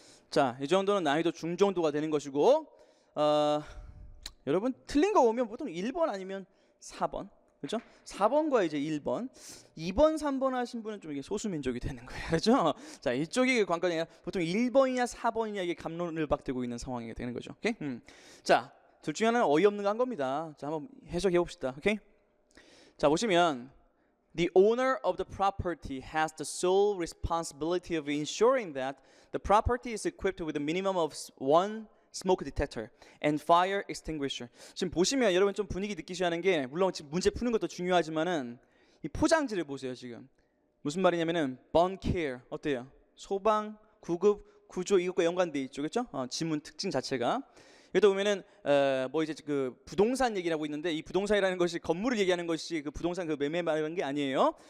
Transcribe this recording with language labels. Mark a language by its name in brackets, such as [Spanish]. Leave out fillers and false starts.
[Korean] 자, 이 정도는 난이도 중정도가 되는 것이고, 여러분 틀린 거 오면 보통 1번 아니면 4번, 그렇죠? 4번과 이제 1번, 2번, 3번 하신 분은 좀 이게 소수민족이 되는 거예요, 그렇죠? 자, 이쪽이 관건이 아니라 보통 1번이냐 4번이냐 이게 갑론을박되고 있는 상황이 되는 거죠. 오케이? 자, 둘 중에 하나는 어이없는 거 한 겁니다. 자, 한번 해석해 봅시다. 오케이? 자, 보시면 [English] The owner of the property has the sole responsibility of ensuring that the property is equipped with a minimum of one smoke detector and fire extinguisher. [Korean] 지금 보시면 여러분 좀 분위기 느끼셔야 하는 게, 물론 지금 문제 푸는 것도 중요하지만은 이 포장지를 보세요. 지금 무슨 말이냐면은 burn care 어때요? 소방, 구급, 구조 이것과 연관돼 있죠, 그렇죠? 지문 특징 자체가. 여기다 보면은 뭐 이제 그 부동산 얘기를 하고 있는데, 이 부동산이라는 것이 건물을 얘기하는 것이 그 부동산 그 매매 말하는 게 아니에요.